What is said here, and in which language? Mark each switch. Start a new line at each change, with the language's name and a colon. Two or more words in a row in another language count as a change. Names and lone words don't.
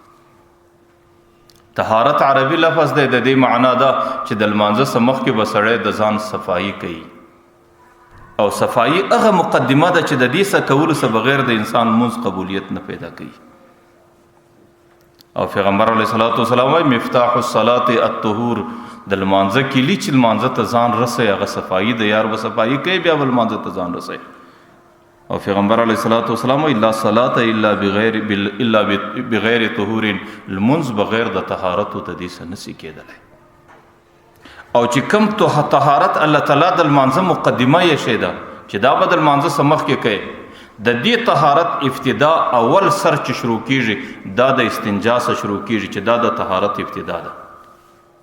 Pashto: طهارت عربي لفظ دی، د دې معنا ده چې د لمانځه څخه مخکې به سړی د ځان صفایي کوي او صفایي هغه مقدمه ده چې د دې څخه کولو څخه بغیر د انسان لمونځ قبولیت نه پیدا کوي. او پیغمبر
Arabic: علیه الصلاۃ والسلام
Pashto: وایي
Arabic: مفتاح الصلاة الطهور،
Pashto: د لمانځه کلي چې لمانځه ته ځان رسوي هغه صفایي د یار به صفایي کوي، بیا به لمانځه ته ځان رسوي. او پیغمبر
Arabic: علیه الصلاۃ والسلام
Pashto: وایي
Arabic: لا صلاة الا بغیر طهور،
Pashto: لمونځ بغیر د طهارت د دې څخه نشي کېدلی. او چې کوم طهارت الله تعالی د لمانځه مقدمه یې شی ده چې دا به د لمانځه څخه مخکې کوي، د دې طهارت ابتدا اول سر چې شروع کیږي دا د استنجا څخه شروع کیږي چې دا د طهارت ابتدا ده.